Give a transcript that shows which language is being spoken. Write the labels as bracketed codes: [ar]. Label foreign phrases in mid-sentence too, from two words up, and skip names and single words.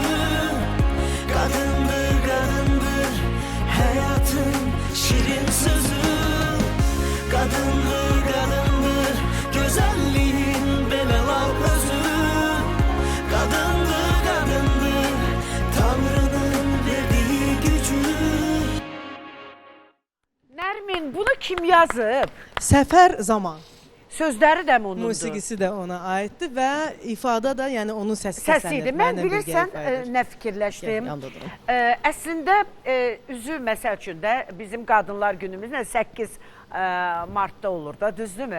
[tr] Kadındır, kadındır, hayatın şirin sözü. Kadındır, kadındır, güzelliğin [az] belə lap özü. [tr] Kadındır, kadındır, Tanrı'nın verdiği gücü. [az] Nərmin, bunu kim yazıb? Səfər Zaman. Sözləri də mi onundur? Musiqisi də ona aiddir və ifadə də, yəni onun səsi Səsidir. Mən bilirsən nə fikirləşdim? Əslində üzü məsəl üçün də bizim Qadınlar Günümüz 8 martda olur da, düzdürmü?